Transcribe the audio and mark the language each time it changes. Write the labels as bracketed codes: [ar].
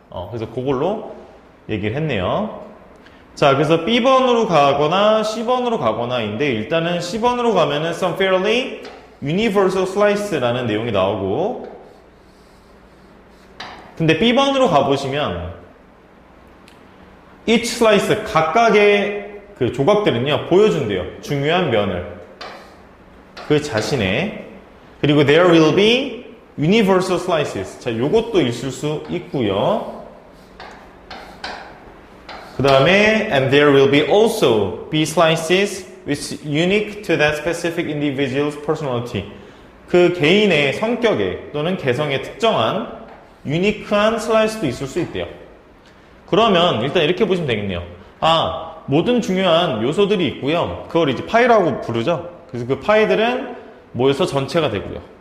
[ko] 그래서 그걸로 얘기를 했네요. 자, 그래서 B번으로 가거나 C번으로 가거나인데, 일단은 C번으로 가면은 [en] some fairly universal slice [ko] 라는 내용이 나오고, 근데 B번으로 가보시면 [en] each slice, [ko] 각각의 그 조각들은요, 보여준대요. 중요한 면을. 그 자신의. 그리고 [en] there will be universal slices. [ko] 자, 요것도 있을 수 있고요. 그 다음에 [en] and there will be also be slices which unique to that specific individual's personality. [ko] 그 개인의 성격에 또는 개성에 특정한 유니크한 슬라이스도 있을 수 있대요. 그러면 일단 이렇게 보시면 되겠네요. 아, 모든 중요한 요소들이 있고요. 그걸 이제 파이라고 부르죠. 그래서 그 파이들은 모여서 전체가 되고요.